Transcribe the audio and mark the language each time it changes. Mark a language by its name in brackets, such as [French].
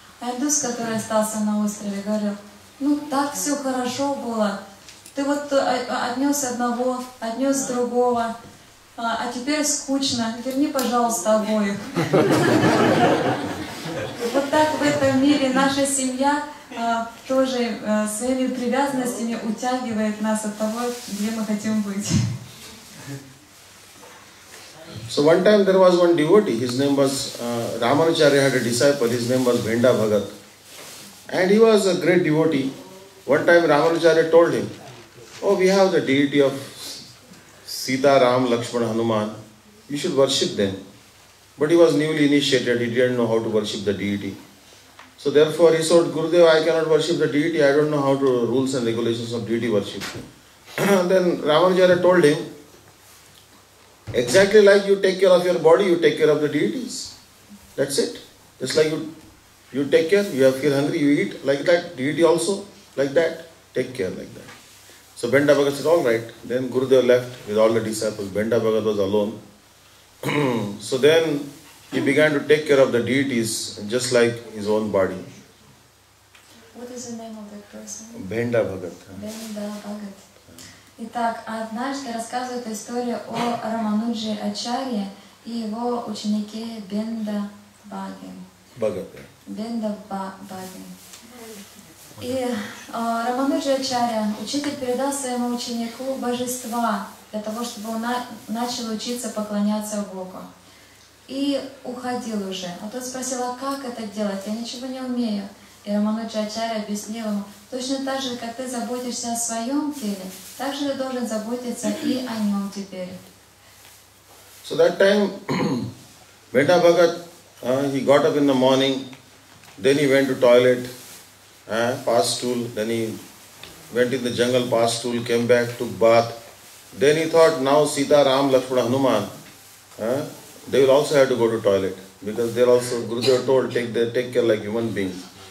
[Russian] А индус, который остался на острове, говорил: ну так все хорошо было, ты вот отнес одного, отнес другого, а теперь скучно, верни, пожалуйста, обоих. Вот так в этом мире наша семья тоже своими привязанностями утягивает нас от того, где мы хотим быть. [English] So one time there was one devotee, his name was Ramanacharya had a disciple, his name was Bhenda Bhagat. And he was a great devotee. One time Ramanacharya told him, oh, we have the deity of Sita, Ram, Lakshmana, Hanuman. You should worship them. But he was newly initiated, he didn't know how to worship the deity. So therefore he said, Gurudev, I cannot worship the deity, I don't know how to rules and regulations of deity worship. Then Ramanacharya told him, exactly like you take care of your body, you take care of the deities. That's it. Just like you take care, you feel hungry, you eat like that. Deity also like that. Take care like that. So Bhenda Bhagat said, all right. Then Gurudev left with all the disciples. Bhenda Bhagat was alone. So then he began to take care of the deities just like his own body. What is the name of that person? Bhenda Bhagat. Bhenda Bhagat. [Russian] Итак, однажды рассказывает историю о Рамануджи Ачарье и его ученике Бенда Бхаге. Бенда Бхаге. И Рамануджи Ачарья, учитель, передал своему ученику божества для того, чтобы он начал учиться поклоняться Богу. И уходил уже. А тот спросил, а как это делать? Я ничего не умею. И Рамануджи Ачарья объяснил ему, точно так же, как ты заботишься о своем теле, так же ты должен заботиться и о нем теперь. [English] So that time, Bhenda Bhagat, he got up in the morning, then he went to toilet, passed stool, then he went in the jungle, passed stool, came back, took bath. Then he thought, now Sita, Ram, Lakshmana, Hanuman, they will also have to go to toilet, because they are also, Gurudev told, take care like human beings.